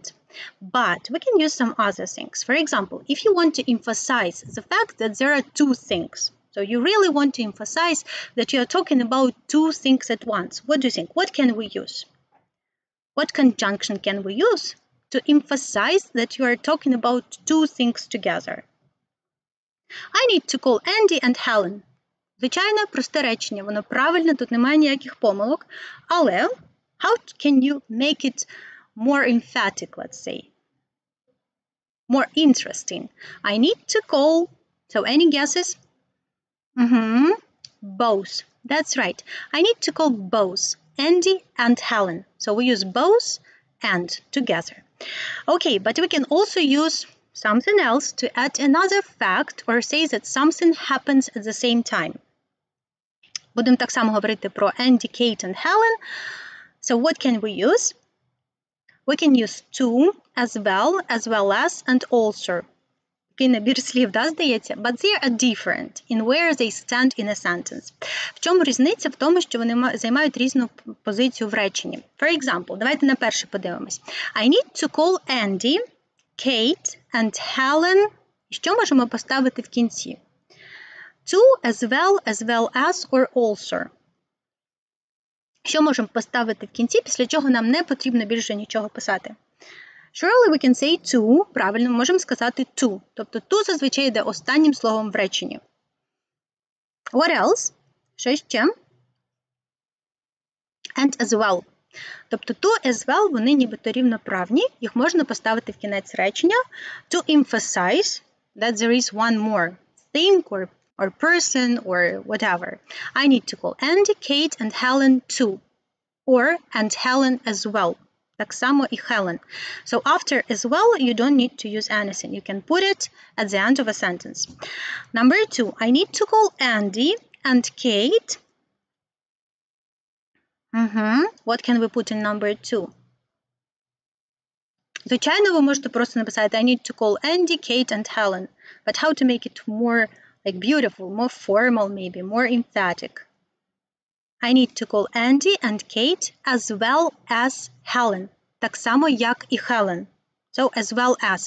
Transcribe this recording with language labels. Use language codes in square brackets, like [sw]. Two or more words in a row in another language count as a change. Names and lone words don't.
[en] But we can use some other things. For example, if you want to emphasize the fact that there are 2 things, so you really want to emphasize that you are talking about 2 things at once, what do you think? What can we use? What conjunction can we use to emphasize that you are talking about 2 things together? I need to call Andy and Helen. [uk] Звичайно, просте речення, воно правильне, тут немає ніяких помилок, але [en] how can you make it more emphatic, let's say? More interesting. I need to call, so any guesses? Both. That's right. I need to call both Andy and Helen. So we use both and together. Okay, but we can also use something else to add another fact or say that something happens at the same time. [uk] Будемо так само говорити про Andy, Kate and Helen. [en] So what can we use? We can use to, as well as, and also. [uk] Такий набір слів, да, здається? [en] But they are different in where they stand in a sentence. [uk] В чому різниця? В тому, що вони займають різну позицію в реченні. [en] For example, [uk] давайте на перше подивимось. [en] I need to call Andy, Kate and Helen. [uk] Що можемо поставити в кінці? [en] To, as well as, or also. [uk] Що можемо поставити в кінці, після чого нам не потрібно більше нічого писати? [en] Surely we can say to, [uk] правильно, можемо сказати to. Тобто to зазвичай йде останнім словом в реченні. [en] What else? [uk] Що ще? [en] And as well. Тобто to as well, [uk] вони нібито рівноправні, їх можна поставити в кінець речення [en] to emphasize that there is one more thing or person or whatever. I need to call Andy, Kate and Helen too. Or and Helen as well. [uk] Так само і Helen. [en] So after as well, you don't need to use anything. You can put it at the end of a sentence. Number 2, I need to call Andy and Kate. What can we put in number 2? [uk] Звичайно, ви можете просто написати [en] I need to call Andy, Kate and Helen. But how to make it more like beautiful, more formal maybe, more emphatic? I need to call Andy and Kate as well as Helen. [uk] Так само, як і Helen. [en] So, as well as.